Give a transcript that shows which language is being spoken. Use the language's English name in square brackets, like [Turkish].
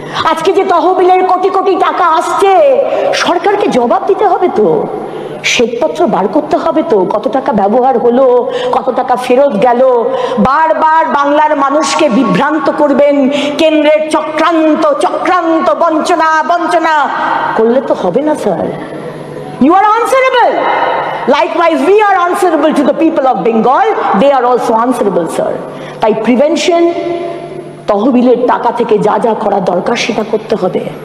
[Bangla] আজকে যে তহবিলের কোটি কোটি টাকা আসছে, সরকারকে জবাব দিতে হবে তো, শ্বেতপত্র বার করতে হবে তো, কত টাকা ব্যবহার হলো, কত টাকা ফেরত গেল। বারবার বাংলার মানুষকে বিভ্রান্ত করবেন, কেন্দ্রের চক্রান্ত চক্রান্ত, বঞ্চনা বঞ্চনা করলে তো হবে না sir. [English] You are answerable. Likewise, we are answerable to the people of Bengal. They are also answerable, sir. [Bangla] তাই প্রিভেনশন, তহবিলের টাকা থেকে যা যা করা দরকার সেটা করতে হবে।